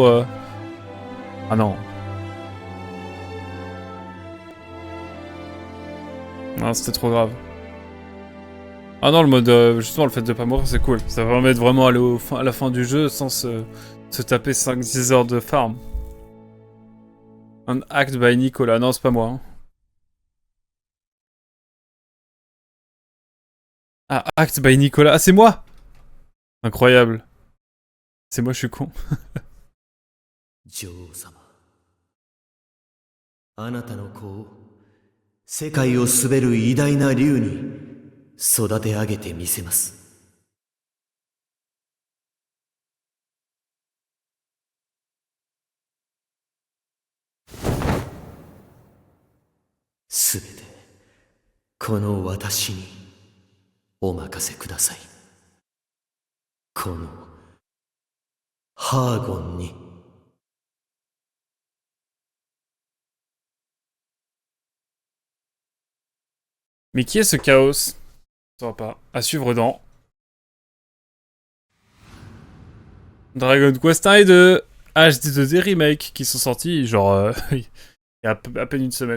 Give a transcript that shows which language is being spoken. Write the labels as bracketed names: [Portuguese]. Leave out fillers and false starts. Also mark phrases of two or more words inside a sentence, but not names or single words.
[French] Ah non. Non, c'était trop grave. Ah non, le mode, justement, le fait de pas mourir, c'est cool. Ça va permettre vraiment aller à la fin du jeu sans se taper 5-10 heures de farm. Un [English] act by [French] Nicolas. Non, c'est pas moi. Hein. Ah, [English] act by [French] Nicolas. Ah, c'est moi! Incroyable. C'est moi, je suis con. [Japanese] 女王様、あなたの子を世界を滑る偉大な竜に育て上げてみせます。すべてこの私にお任せください。このハーゴンに。 [French] Mais qui est ce chaos? Ça va pas. À suivre dans Dragon Quest 1 et 2 HD2D Remake qui sont sortis genre il y a à peine une semaine.